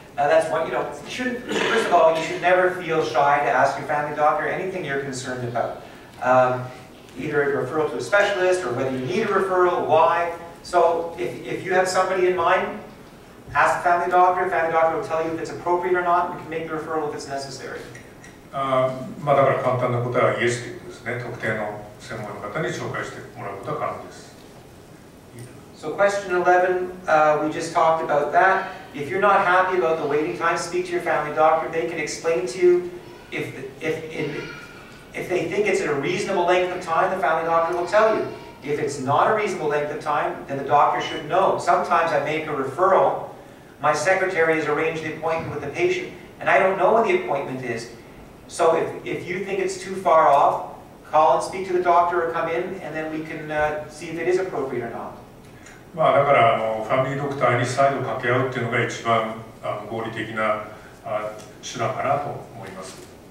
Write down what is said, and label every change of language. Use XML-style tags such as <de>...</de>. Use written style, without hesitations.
<en>That's what, you shouldn't, first of all, you should never feel shy to ask your family doctor anything you're concerned about. Either a referral to a specialist or whether you need a referral, why. So if you have somebody in mind, ask the family doctor. The family doctor will tell you if it's appropriate or not, and you can make the referral if it's necessary.</en> <ja>だから簡単な答えはイエスということですね。特定の専門の方に紹介してもらうことは可能です。</ja> <en>So question 11, we just talked about that. If you're not happy about the waiting time, speak to your family doctor. They can explain to you if they think it's at a reasonable length of time, the family doctor will tell you. If it's not a reasonable length of time, then the doctor should know. Sometimes I make a referral, my secretary has arranged the appointment with the patient, and I don't know when the appointment is. So if you think it's too far off, call and speak to the doctor or come in, and then we can see if it is appropriate or not.</en> <ja>まあだからファミリードクターに再度掛け合うっていうのが一番合理的な手段かなと思います。</ja>